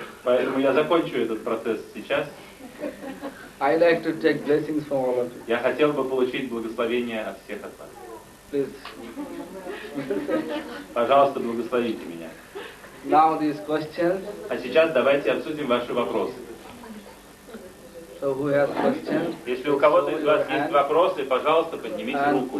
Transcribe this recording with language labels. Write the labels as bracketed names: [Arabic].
[Russian] Поэтому я закончу этот процесс сейчас. [English] I like to take blessings from all of you. [Russian] Я хотел бы получить благословение от всех от вас. [English] Please. [Russian] Пожалуйста, благословите меня. [English] Now these questions. [Russian] А сейчас давайте обсудим ваши вопросы. [English] So who has questions? [Russian] Если у кого-то из вас есть вопросы, пожалуйста, поднимите руку.